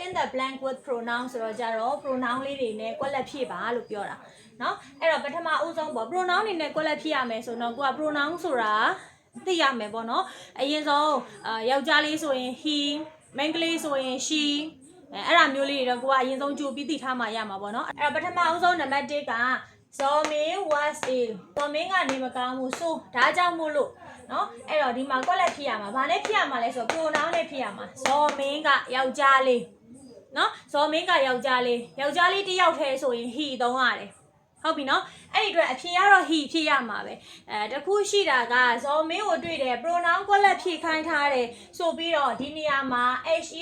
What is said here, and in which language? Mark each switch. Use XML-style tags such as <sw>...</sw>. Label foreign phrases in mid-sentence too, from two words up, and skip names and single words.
<en>the blank with pronoun</en> <my>ဆိုတော့ကြတော့ pronoun လေးတွေနဲ့ကွက်လက်ဖြည့်ပါလို့ပြောတာเนาะအဲ့တော့ပထမအဦးဆုံးပေါ့ pronoun တွေနဲ့ကွက်လက်ဖြည့်ရမယ်ဆိုတော့ကိုက pronoun ဆိုတာသိရမယ်ပေါ့နော်အရင်ဆုံးယောက်ျားလေးဆိုရင် he မိန်းကလေးဆိုရင် she အဲ့ဒါမျိုးလေးတွေတော့ကိုကအရင်ဆုံးကြိုပြီးသိထားမှရမှာပေါ့နော် အဲ့တော့ပထမအဦးဆုံးနံပါတ်1က</my> <en>Zomin was ill</en> <my>Zomin ကနေမကောင်းဘူးဆိုဒါကြောင့်မို့လို့နော်အဲ့တော့ဒီမှာကွက်လက်ဖြည့်ရမှာဘာနဲ့ဖြည့်ရမှာလဲဆိုတော့ pronoun နဲ့ဖြည့်ရမှာ Zomin ကယောက်ျားလေးနော် Zomin ကယောက်ျားလေးတစ်ယောက်တည်းဆိုရင် he သုံးရတယ်ဟုတ်ပြီနော်အဲ့ဒီအတွက်အဖြေကတော့ he ဖြည့်ရမှာပဲတခုရှိတာက Zomin ကိုတွေ့တယ် pronoun ကွက်လက်ဖြည့်ခိုင်းထားတယ်ဆိုပြီးတော့ဒီနေရာမှာ he</my>